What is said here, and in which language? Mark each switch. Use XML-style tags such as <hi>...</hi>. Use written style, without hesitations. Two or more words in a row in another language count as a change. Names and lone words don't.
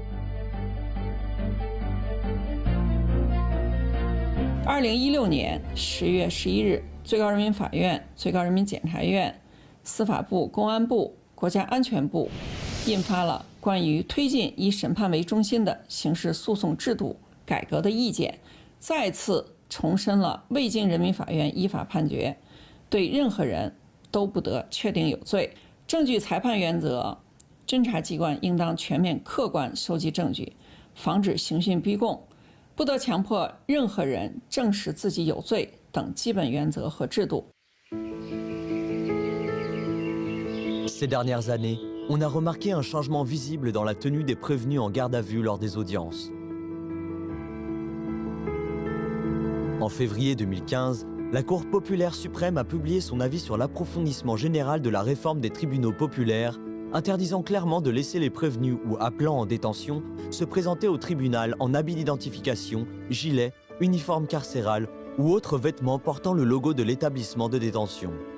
<zh>2016 年10月11日，最高人民法院、最高人民检察院、司法部、公安部、国家安全部印发了关于推进以审判为中心的刑事诉讼制度改革的意见，再次重申了未经人民法院依法判决，对任何人都不得确定有罪。证据裁判原则，侦查机关应当全面客观收集证据，防止刑讯逼供，不得强迫任何人证实自己有罪等基本原则和制度。</zh> <fr>Ces dernières années, on a remarqué un changement visible dans la tenue des prévenus en garde à vue lors des audiences. En février 2015, la Cour populaire suprême a publié son avis sur l'approfondissement général de la réforme des tribunaux populaires, interdisant clairement de laisser les prévenus ou appelants en détention se présenter au tribunal en habit d'identification, gilet, uniforme carcéral ou autres vêtements portant le logo de l'établissement de détention.</fr>